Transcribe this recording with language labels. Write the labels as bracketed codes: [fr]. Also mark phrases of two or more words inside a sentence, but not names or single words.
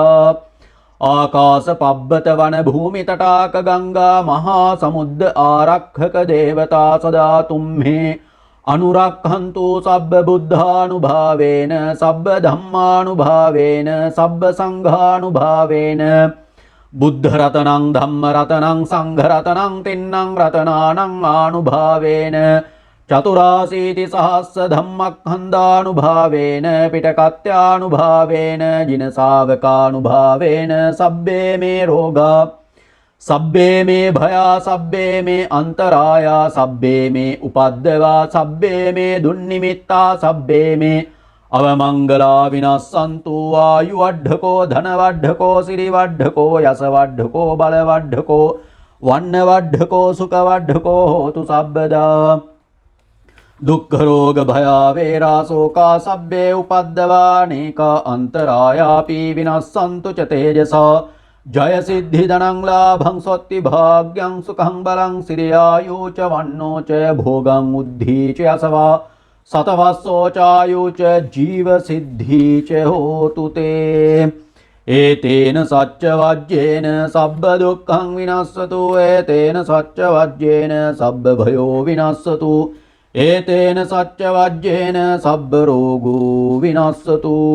[pi] आकाश पब्बत वन भूमि तटाक गंगा महासमुद्र आरक्षक देवता सदा तुम्हे अनुरक्षन्तु सब्ब बुद्धानुभावेन सब्ब धम्मानुभावेन सब्ब संघानुभावेन बुद्ध रतनं धम्म रतनं संघ रतनं तिन्नं रतनानं आनुभावेन चतुराशीति सहस्र धम्मखण्डानुभावेन पिटकत्यानुभावेन जिनसावकानुभावेन सब्बे मे रोगा සබ්බේ මේ භයා සබ්බේ මේ අන්තරායා සබ්බේ මේ උපද්දවා සබ්බේ මේ දුන්නිමිත්තා සබ්බේ මේ අවමංගලා විනස්සන්තු ආයු වඩ්ඩකෝ ධන වඩ්ඩකෝ සිරි වඩ්ඩකෝ යස වඩ්ඩකෝ බල වඩ්ඩකෝ වන්න වඩ්ඩකෝ සුඛ වඩ්ඩකෝ හෝතු සබ්බදා දුක්ඛ රෝග භයා වේරා ශෝකා සබ්බේ උපද්දවා නේකා අන්තරායාපි විනස්සන්තු ච තේජසා जय सिद्धि धनं लाभं स्वस्ति भाग्यं सुखं बलं सिरियायु च वन्नो च भोगं उद्धि च असवा सतवस्सो चायु च जीव सिद्धि च होतु ते एतेन सच्चवज्येन सब्ब दुःखं विनश्यतु एतेन सच्चवज्येन सब्ब भयो विनश्यतु एतेन सच्चवज्येन सब्ब रोगो विनश्यतु